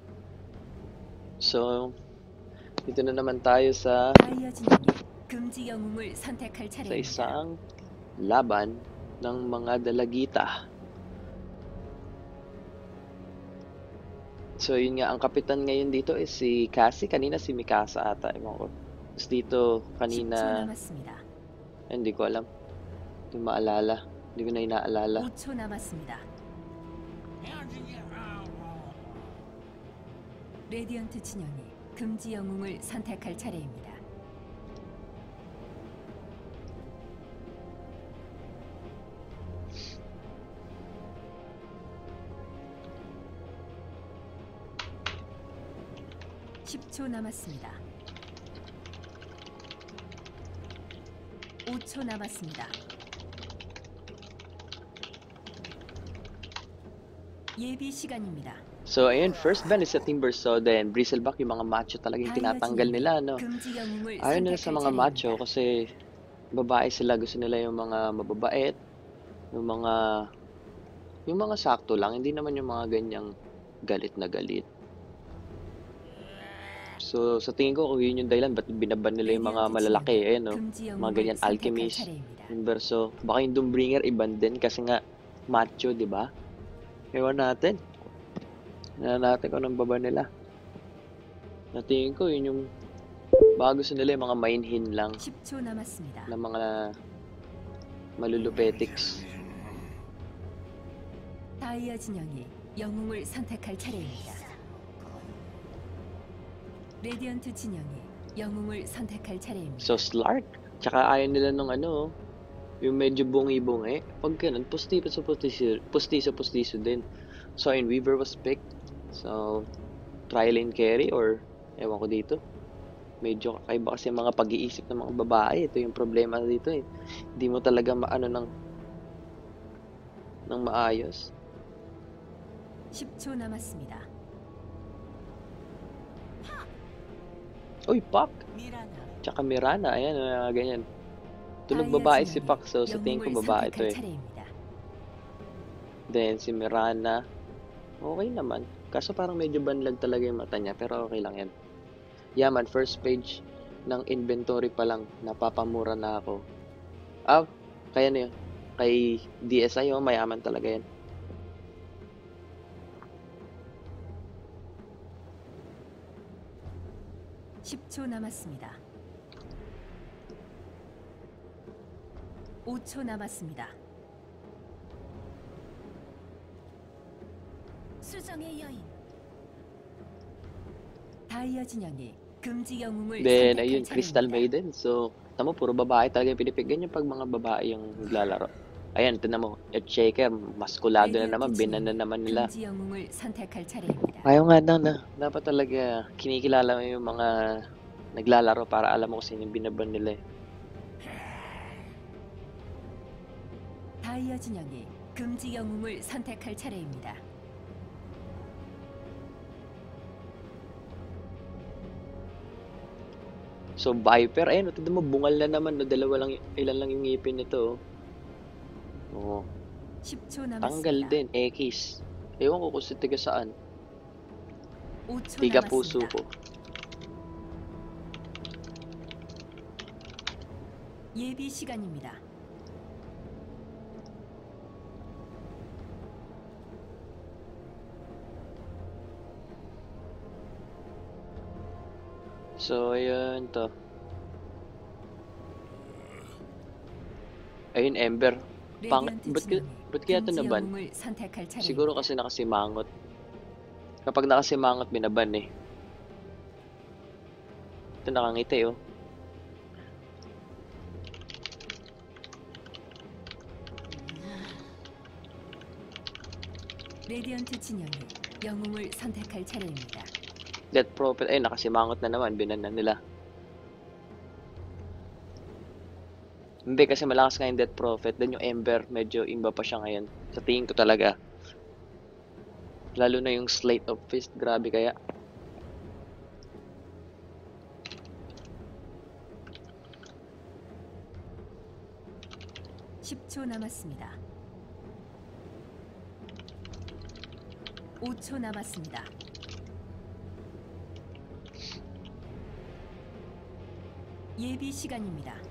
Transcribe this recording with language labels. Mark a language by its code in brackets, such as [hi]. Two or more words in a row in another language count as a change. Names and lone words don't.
[tl] So, dito na naman tayo sa isang laban ng mga dalagita. So, yun nga, ang kapitan ngayon dito is si Cassie. Kanina si Mikasa ata, ewan ko. Tapos dito, kanina, hindi ko alam. Hindi maalala. Hindi ko na inaalala. [ko] 5초 남았습니다. 레디언트 진영이 금지 영웅을 선택할 차례입니다. (10초) 남았습니다. 5초 남았습니다. 예비 시간입니다. [tl] So, ayun, [en] first ban is [tl] sa Timbersaw, then Bristleback, yung mga macho talaga yung tinatanggal nila, no? Ayaw nila sa mga macho kasi babae sila, gusto nila yung mga mababait, yung mga sakto lang, hindi naman yung mga ganyang galit na galit. So, sa tingin ko, kung yun yung dahilan, ba't binaban nila yung mga malalaki, no? Mga ganyan, Alchemist, Timbersaw. Baka yung Doombringer, iban din kasi nga macho, di ba? Ewan natin. Natin kung anong baba nila. Natingin ko, yun yung baka gusto nila yung mga mainhin lang [ko] 10초 남았습니다. [tl] na mga malulupetics. [ko] 다이아 진영이 영웅을 선택할 차례입니다. 레디언트 진영이 영웅을 선택할 차례입니다. [tl] So, Slark. Tsaka ayaw nila nung yung medyo bungi-bungi. Pag ganun, pustiso din. So, in Weaver was picked. So, try lane carry or ewan ko dito. Medyo kakaiba kasi mga pag-iisip ng mga babae. Ito yung problema dito eh. Hindi mo talaga maano ng maayos. [ko] 10초 남았습니다. [tl] Uy, Pak! Tsaka Mirana. Ayan, ganyan. Tunog babae si Pak. So, sa tingin ko babae ito eh. Then, si Mirana. Okay naman. Kaso parang medyo banlag talaga yung mata niya. Pero okay lang yan. Yaman, [en] first page [tl] ng inventory pa lang. Napapamura na ako. Kaya na yun. Kay DSI, mayaman talaga yan. [ko] (10초) 남았습니다. 5초 남았습니다. 수정의 여인. 다이아 진영이 금지 영웅을 [tl] Then, [ko] 선택할 [tl] ayun, Crystal [ko] 차례입니다. [tl] Maiden. So, tamo, puro babae talaga yung pinipigyan yung pag mga babae yung naglalaro. Ayan, ito na mo. Earthshaker, maskulado na naman, binan na naman nila. [ko] 금지 영웅을 선택할 차례입니다. [tl] Ayaw nga daw na. Dapat talaga kinikilala mo yung mga naglalaro para alam mo kung sino yung binaban nila eh. [ko] 다이아 진영이 금지 영웅을 선택할 차례입니다. [tl] So, Viper, ayun, ito mo, bungal na naman, no? Ilan lang yung ngipin nito, oh. [ko] 10초 [tl] Tanggal [ko] 남았습니다. [tl] din, X. Ewan ko kung si tiga saan. [ko] 5초 [tl] Tiga puso [ko] 남았습니다. [tl] ko. [ko] 예비 시간입니다. [tl] So, ayun to. Ayun, Ember. [ko] 레디언트 진영이 [tl] Ba't kaya ito [ko] 금지 [tl] naban? [ko] 영웅을 선택할 [tl] Siguro [ko] 차례입니다. [tl] kasi nakasimangot. Kapag nakasimangot, binaban eh. Ito nakangiti oh. [ko] 레디언트 진영이 영웅을 선택할 차례입니다. [tl] Death Prophet. Ay, nakasimangot na naman. Binan na nila. Hindi, kasi malakas nga yung Death Prophet. Then yung Ember, medyo imba pa siya ngayon. Sa tingin ko talaga. Lalo na yung Slate of Fist. Grabe kaya. [ko] (10초) 남았습니다. 5초 남았습니다. 예비 시간입니다.